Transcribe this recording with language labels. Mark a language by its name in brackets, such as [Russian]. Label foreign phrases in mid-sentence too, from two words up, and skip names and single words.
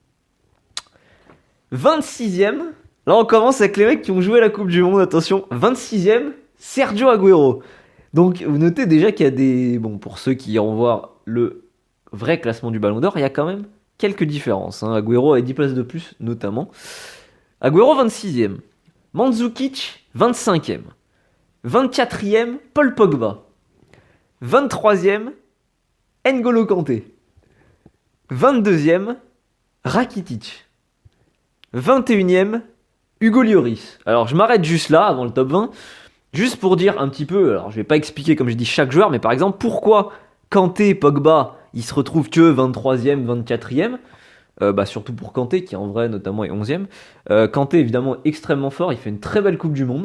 [French] 26e, là on commence avec les mecs qui ont joué la Coupe du Monde. Attention, 26e, Sergio Agüero. Donc vous notez déjà qu'il y a des... Bon, pour ceux qui iront voir le vrai classement du Ballon d'Or, il y a quand même quelques différences. Hein. Agüero a 10 places de plus, notamment. Agüero, 26e. Mandzukic, 25e. 24e, Paul Pogba. 23e, N'Golo Kanté. 22e, Rakitic. 21e, Hugo Lloris. Alors je m'arrête juste là, avant le top 20, juste pour dire un petit peu, alors je vais pas expliquer comme je dis chaque joueur, mais par exemple, pourquoi Kanté, Pogba, ils se retrouvent que 23e, 24e. Surtout pour Kanté, qui en vrai notamment est 11e. Kanté, évidemment, extrêmement fort, il fait une très belle Coupe du Monde.